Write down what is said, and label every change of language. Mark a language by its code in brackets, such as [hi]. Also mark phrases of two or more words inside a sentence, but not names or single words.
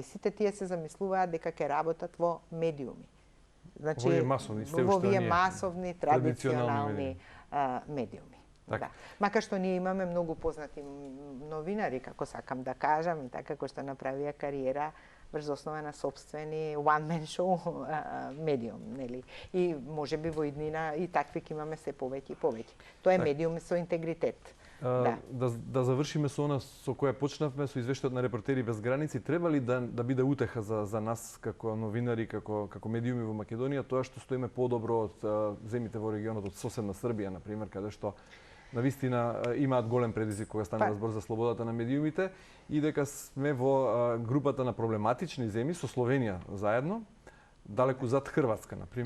[mk] Сите тие се замислуваат дека ќе работат во медиуми. Значи, во овие масовни, традиционални медиуми. Да. Макар што ние имаме многу познати новинари, како сакам да кажам, и така кои што направија кариера врз основа на собствени [en] one-man show [mk] медиум, нели? И можеби во иднина и такви ќе имаме се повеќе и повеќе. Тоа е медиум со интегритет. Да завршиме со она со која почнавме, со извештајот на Репортери без граници. Треба ли да биде утеха за нас како новинари, како медиуми во Македонија, тоа што стоиме подобро од земите во регионот, од соседна Србија, например, каде што навистина имаат голем предизвик кога стане збор за слободата на медиумите, и дека сме во групата на проблематични земји со Словенија заедно, далеку зад Хрватска, например.